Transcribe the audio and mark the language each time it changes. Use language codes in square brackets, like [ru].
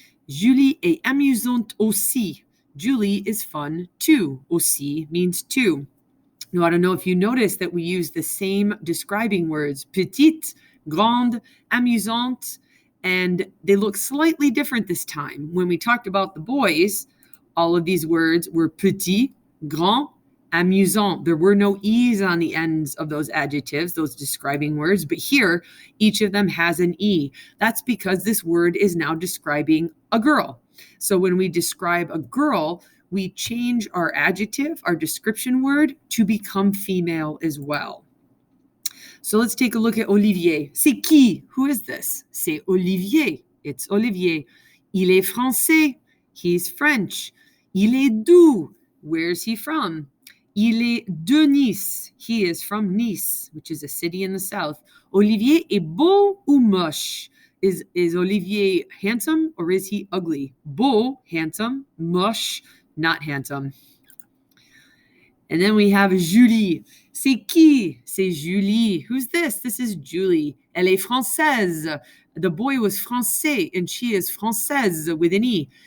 [fr] Julie est amusante aussi. [en] Julie is fun too. Aussi means too. Now, I don't know if you noticed that we use the same describing words, petite, grande, amusante, and they look slightly different this time. When we talked about the boys, all of these words were petit, grand, amusant. There were no E's on the ends of those adjectives, those describing words, but here, each of them has an E. That's because this word is now describing a girl. So when we describe a girl, we change our adjective, our description word, to become female as well. So let's take a look at Olivier. [fr] C'est qui? [en] Who is this? [fr] C'est Olivier. [en] It's Olivier. [fr] Il est français. [en] He's French. [fr] Il est d'où? [en] Where's he from? [fr] Il est de Nice. [en] He is from Nice, which is a city in the south. [fr] Olivier est beau ou moche? [en] Is Olivier handsome or is he ugly? Beau, handsome. Moche, not handsome. And then we have Julie. [fr] C'est qui? C'est Julie. [en] Who's this? This is Julie. [fr] Elle est française. [en] The boy was français and she is française with an E.